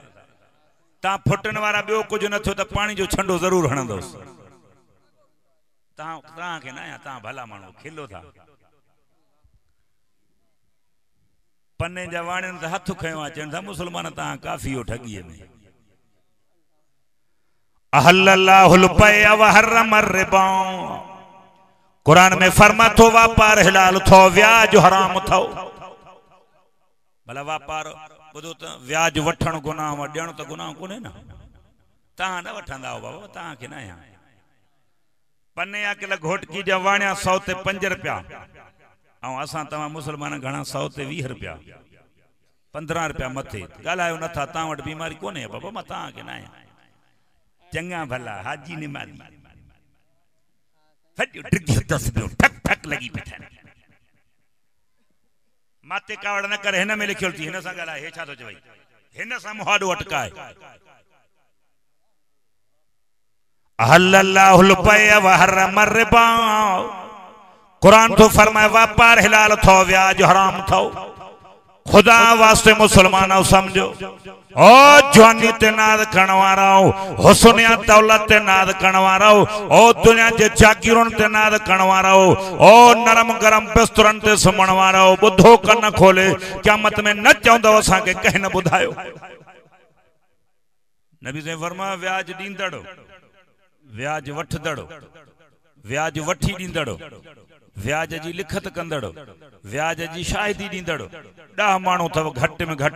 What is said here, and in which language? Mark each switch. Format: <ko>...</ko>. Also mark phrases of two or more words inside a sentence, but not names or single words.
<sd>तव्हां फुटण वारा ॿियो कुछ न थियो त पानी जो छंडो ज़रूर हणंदोसि। तव्हांखे न आहियां, तव्हां भला माण्हू खिलो था। पने जा वाणियुनि ते हथ खयो आहे, चवनि था मुस्लमान तव्हां काफ़ी हो ठगीअ में।</sd> <ar>أحل الله البيع وحرم الربا.</ar> <sd>कुरान में फरमा थो वापार हलाल थो, व्याज हराम थो। भला वापार बुधो त व्याज वठण गुनाह, ॾियण त गुनाह कोन्हे न। तव्हां न वठंदा हो बाबा, तव्हांखे न आहियां। पने या किलो घोटकी जा वाणिया 100 ते 5 रुपया, ऐं असां तव्हां मुस्लमान घणा 100 ते 20 रुपया, 15 रुपया मथे। ॻाल्हायो नथा, तव्हां वटि बीमारी कोन्हे बाबा, मां तव्हांखे न आहियां। चङा भला हाजी निमाली ठक ठक लगी बैठा, माते कावड़ न कर। हिन में लिखियल थी, हिन सां ॻाल्हाए, हे छा थो चवई, हिन सां मुहाॾो अटकाए।</sd> <ar>أحل الله البيع وحرم الربا.</ar> <sd>कुरान तो फरमाए वापार हलाल थो, व्याज हराम थो। खुदा वास्ते मुसलमानों समझो, ओ जवानी ते नाद करण वारो, हुस्न दौलत ते नाद करण वारो, ओ दुनिया जे जागीरुन ते नाद करण वारो, ओ नरम गरम बिस्तरन ते सुमण वारो, बुधो कन खोले क़यामत में न चवंदो असांखे कंहिं न ॿुधायो। नबी से फरमाया व्याज ॾींदड़, व्याज वठदड़, व्याज वठी ॾींदड़, व्याज जी लिखत कंदड़, व्याज जी शाहिदी ॾींदड़ 10 माण्हू अथव घटि में घटि।</sd>